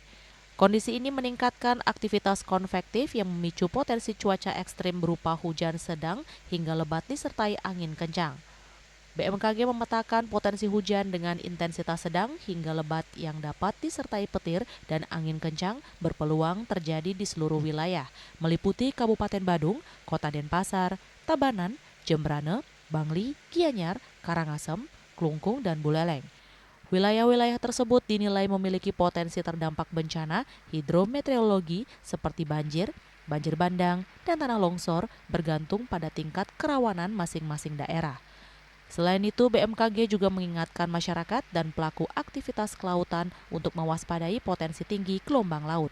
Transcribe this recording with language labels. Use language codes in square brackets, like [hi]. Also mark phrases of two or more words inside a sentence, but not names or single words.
[id] Kondisi ini meningkatkan aktivitas konvektif yang memicu potensi cuaca ekstrim berupa hujan sedang hingga lebat disertai angin kencang. BMKG memetakan potensi hujan dengan intensitas sedang hingga lebat yang dapat disertai petir dan angin kencang berpeluang terjadi di seluruh wilayah, meliputi Kabupaten Badung, Kota Denpasar, Tabanan, Jembrana, Bangli, Gianyar, Karangasem, Klungkung, dan Buleleng. Wilayah-wilayah tersebut dinilai memiliki potensi terdampak bencana hidrometeorologi seperti banjir, banjir bandang, dan tanah longsor bergantung pada tingkat kerawanan masing-masing daerah. Selain itu, BMKG juga mengingatkan masyarakat dan pelaku aktivitas kelautan untuk mewaspadai potensi tinggi gelombang laut.